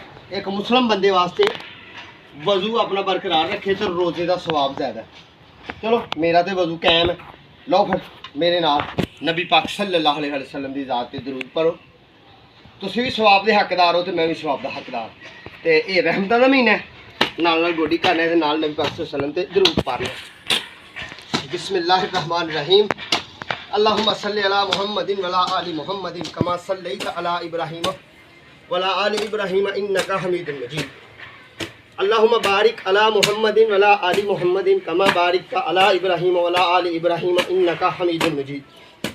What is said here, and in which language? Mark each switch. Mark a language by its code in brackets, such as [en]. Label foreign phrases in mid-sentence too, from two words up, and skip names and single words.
[ur] ایک مسلم بندے واسطے وضو اپنا برقرار رکھے تو روزے کا ثواب زیادہ ہے. چلو میرا تو وضو قائم ہے. [pa] لو فیر میرے نال نبی پاک [ar] صلى الله عليه وسلم [pa] کی ذات تے درود پڑھو. [ur] تسیں بھی ثواب کے حقدار ہو، تو میں بھی ثواب کا حقدار. [pa] تو یہ رحمتاں دا مہینہ ہے، نال گوڈی کرنے تے نال نبی پاک [ar] صلى الله عليه وسلم [pa] تے درود پڑھنا. [ar] بسم الله الرحمن الرحيم. اللهم صل على محمد وعلى آل محمد كما صليت على إبراهيم وعلى آل إبراهيم إنك حميد مجيد. اللهم بارك على محمد وعلى آل محمد كما باركت على إبراهيم وعلى آل إبراهيم إنك حميد مجيد.